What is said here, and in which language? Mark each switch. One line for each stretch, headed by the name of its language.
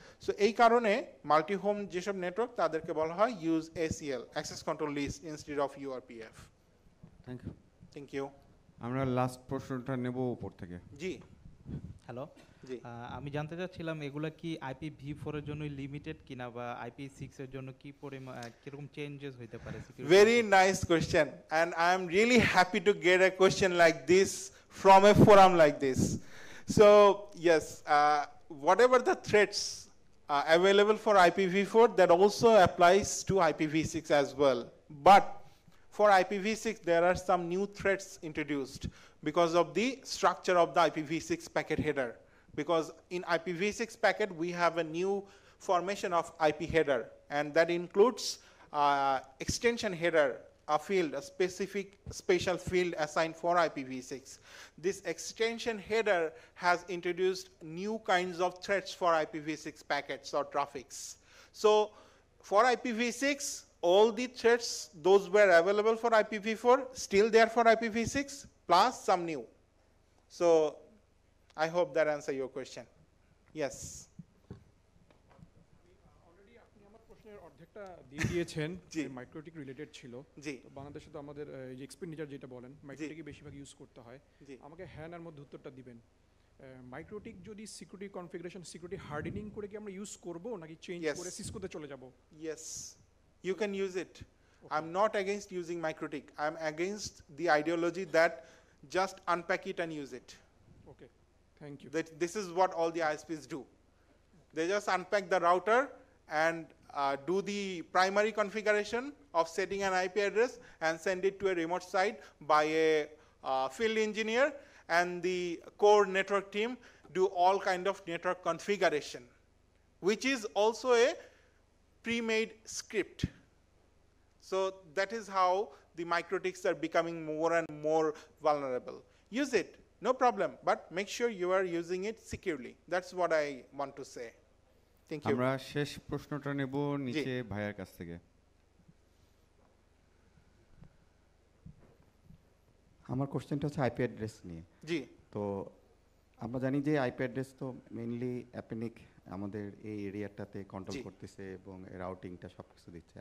Bangla: So এই কারণে multi home যেসব নেটওয়ার্ক তাদেরকে বলা হয় use ACL, access control list, instead of ইউআরপিএফ। Thank you. Thank you. আমরা লাস্ট প্রশ্নটা নেব উপর থেকে। জি হ্যালো, জি, আমি জানতে চাচ্ছিলাম এগুলা কি IPv4 এর জন্য লিমিটেড কিনা বা IP6 এর জন্য কি কিরকম চেঞ্জেস হইতে পারে?
English: very nice question and I am really happy to get a question like this from a forum like this. So yes, whatever the threats available for IPv4, that also applies to IPv6 as well, but for IPv6 there are some new threats introduced because of the structure of the IPv6 packet header. Because in IPv6 packet we have a new formation of IP header, and that includes extension header, a field, a specific special field assigned for IPv6. This extension header has introduced new kinds of threats for IPv6 packets or traffics. So for IPv6, all the threats, those were available for IPv4, still there for IPv6, plus some new. So I hope that answer your question. Yes.
Bangla: Already আপনি আমার প্রশ্নের অর্ধেকটা দিয়ে দিয়েছেন, জি। যে MikroTik related ছিল। জি। তো বাংলাদেশে তো আমাদের যে এক্সপেন্ডিচার যেটা বলেন মাইক্রোটিকই বেশিরভাগ ইউজ করতে হয়। জি। আমাকে হ্যাঁ নার মধ্যে উত্তরটা দিবেন। মাইক্রোটিক যদি সিকিউরিটি কনফিগারেশন, সিকিউরিটি হার্ডেনিং করে কি আমরা ইউজ করব নাকি চেঞ্জ
English: Yes.
Bangla: করে সিসকোতে চলে যাব?
English: Yes, you can use it. I'm not against using MikroTik. I'm against the ideology that just unpack it and use it.
Bangla: Okay, thank you.
English: That this is what all the ISPs do. They just unpack the router and do the primary configuration of setting an IP address and send it to a remote site by a field engineer, and the core network team do all kind of network configuration, which is also a pre-made script. So that is how the MikroTiks are becoming more and more vulnerable. Use it, no problem, but make sure you are using it securely. That's what I want to say. Thank you.
Bangla: আমরা শেষ প্রশ্নটা নেব নিচে ভাইয়ার কাছ থেকে। আমার কোশ্চেনটা হচ্ছে আইপি অ্যাড্রেস নিয়ে। জি। তো আমরা জানি যে আইপি অ্যাড্রেস তো মেইনলি অ্যাপেনিক আমাদের এই এরিয়াটাতে কন্ট্রোল করতেছে এবং রাউটিংটা সব কিছু দিচ্ছে।